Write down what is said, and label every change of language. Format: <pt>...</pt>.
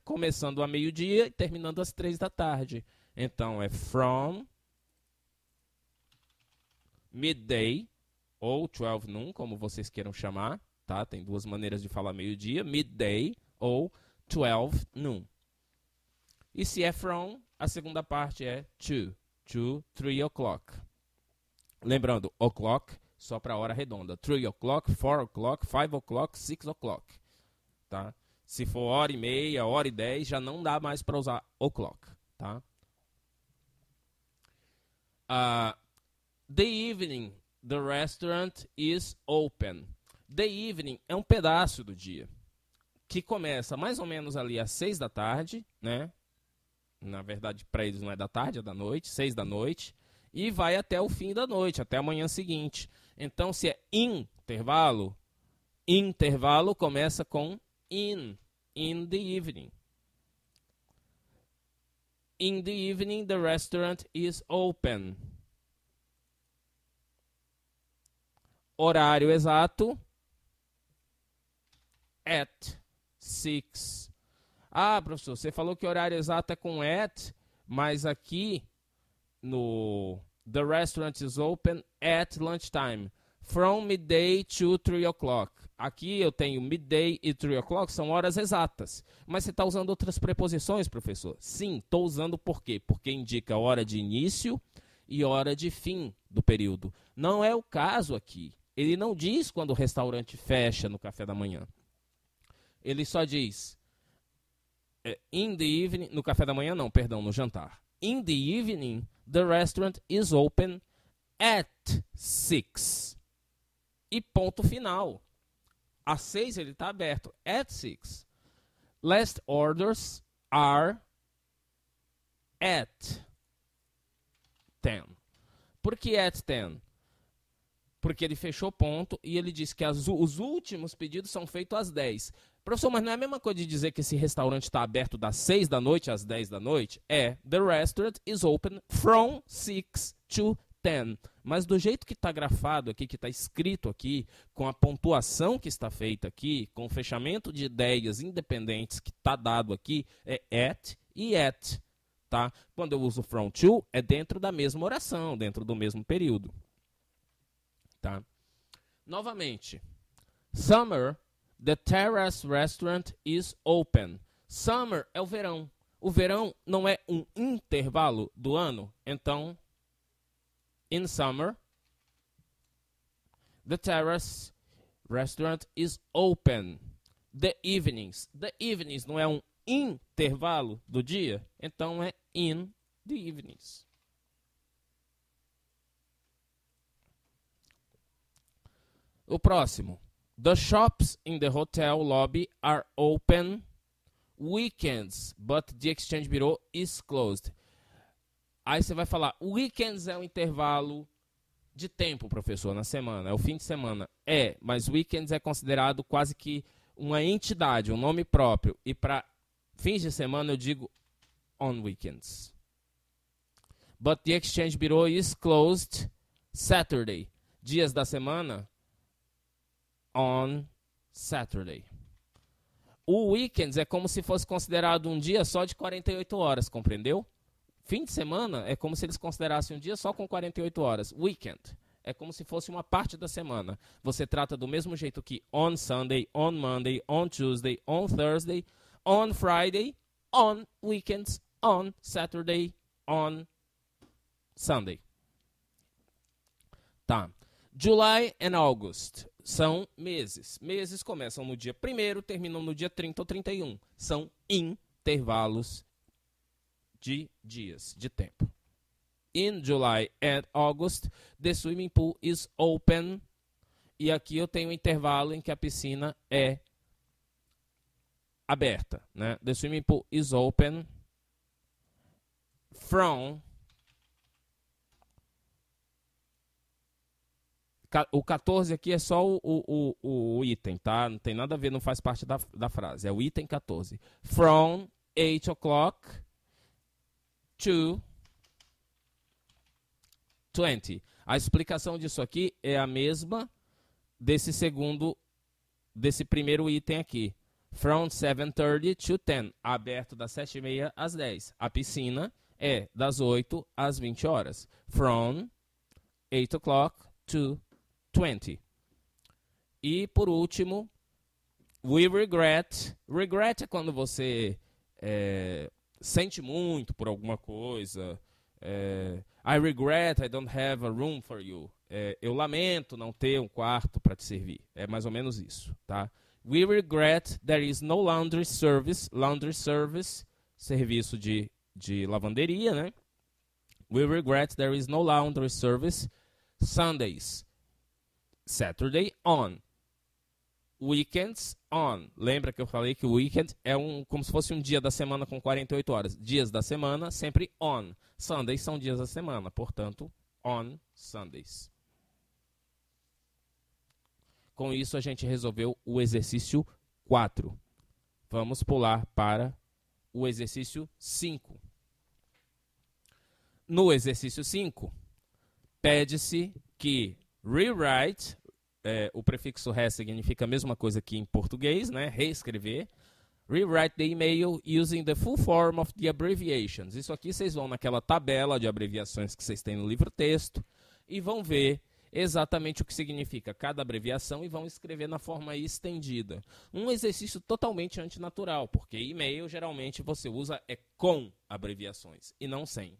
<pt>Começando a meio-dia e terminando às 3 da tarde. Então, é</pt> <en>from midday,</en> <pt>ou 12 noon, como vocês queiram chamar. Tá? Tem duas maneiras de falar meio-dia. Midday ou 12 noon. E se é from, a segunda parte é</pt> <en>to 3 o'clock.</en> <pt>Lembrando, o'clock só para hora redonda.</pt> <en>3 o'clock, 4 o'clock, 5 o'clock, 6 o'clock.</en> <pt>Tá? Se for hora e meia, hora e 10, já não dá mais para usar o'clock. Tá?</pt> <en>The evening, the restaurant is open. The evening</en> <pt>é um pedaço do dia, que começa mais ou menos ali às 6 da tarde, né? Na verdade, para eles não é da tarde, é da noite, 6 da noite, e vai até o fim da noite, até a manhã seguinte. Então, se é intervalo, intervalo começa com</pt> <en>in the evening. In the evening, the restaurant is open.</en> <pt>Horário exato, at 6. Ah, professor, você falou que o horário exato é com at, mas aqui no</pt> <en>the restaurant is open at lunchtime. From midday to 3 o'clock.</en> <pt>Aqui eu tenho midday e 3 o'clock, são horas exatas. Mas você está usando outras preposições, professor? Sim, estou usando por quê? Porque indica hora de início e hora de fim do período. Não é o caso aqui. Ele não diz quando o restaurante fecha no café da manhã. Ele só diz</pt> <en>in the evening,</en> <pt>no café da manhã não, perdão, no jantar.</pt> <en>In the evening, the restaurant is open at 6.</en> <pt>E ponto final. Às 6 ele está aberto.</pt> <en>At 6. Last orders are at 10.</en> <pt>Por que at 10? Porque ele fechou ponto e ele disse que os últimos pedidos são feitos às 10. Professor, mas não é a mesma coisa de dizer que esse restaurante está aberto das 6 da noite às 10 da noite?</pt> <en>The restaurant is open from 6 to 10.</en> <pt>Mas do jeito que está grafado aqui, que está escrito aqui, com a pontuação que está feita aqui, com o fechamento de ideias independentes que está dado aqui, é at e at. Tá? Quando eu uso from to, é dentro da mesma oração, dentro do mesmo período. Tá?</pt> <en>Novamente, summer, the terrace restaurant is open.</en> <pt>Summer é o verão. O verão não é um intervalo do ano.</pt> <en>Então, in summer, the terrace restaurant is open. The evenings. The evenings</en> <pt>não é um intervalo do dia. Então, é in the evenings. O próximo.</pt> <en>The shops in the hotel lobby are open weekends, but the exchange bureau is closed.</en> <pt>Aí você vai falar, weekends é um intervalo de tempo, professor, na semana, é o fim de semana. Mas weekends é considerado quase que uma entidade, um nome próprio. E para fins de semana eu digo</pt> <en>on weekends. But the exchange bureau is closed Saturday.</en> <pt>Dias da semana,</pt> <en>on Saturday.</en> <pt>O weekends é como se fosse considerado um dia só de 48 horas, compreendeu? Fim de semana é como se eles considerassem um dia só com 48 horas. Weekend é como se fosse uma parte da semana. Você trata do mesmo jeito que</pt> <en>on Sunday, on Monday, on Tuesday, on Thursday, on Friday, on weekends, on Saturday, on Sunday.</en> <pt>Tá. July and August são meses. Meses começam no dia 1º, terminam no dia 30 ou 31. São intervalos de dias, de tempo.</pt> <en>In July and August, the swimming pool is open.</en> <pt>E aqui eu tenho um intervalo em que a piscina é aberta, né?</pt> <en>The swimming pool is open from...</en> <pt>O 14 aqui é só o item, tá? Não tem nada a ver, não faz parte da frase. É o item 14.</pt> <en>From 8 o'clock to 20.</en> <pt>A explicação disso aqui é a mesma desse segundo desse primeiro item aqui.</pt> <en>From 7:30 to 10.</en> <pt>Aberto das 7h30 às 10. A piscina é das 8 às 20 horas.</pt> <en>From 8 o'clock to 20.</en> <pt>E, por último,</pt> <en>we regret.</en> <pt>Regret é quando você sente muito por alguma coisa.</pt> <en>I regret I don't have a room for you.</en> <pt>Eu lamento não ter um quarto para te servir. É mais ou menos isso, tá?</pt> <en>We regret there is no laundry service. Laundry service,</en> <pt>serviço de lavanderia, né?</pt> <en>We regret there is no laundry service Sundays. Saturday on. Weekends on.</en> <pt>Lembra que eu falei que o weekend é como se fosse um dia da semana com 48 horas. Dias da semana, sempre on. Sundays são dias da semana, portanto, on Sundays. Com isso, a gente resolveu o exercício 4. Vamos pular para o exercício 5. No exercício 5, pede-se que rewrite, o prefixo re significa a mesma coisa que em português, né? Reescrever.</pt> <en>Rewrite the email using the full form of the abbreviations.</en> <pt>Isso aqui vocês vão naquela tabela de abreviações que vocês têm no livro-texto e vão ver exatamente o que significa cada abreviação e vão escrever na forma estendida. Um exercício totalmente antinatural, porque e-mail geralmente você usa com abreviações e não sem.</pt>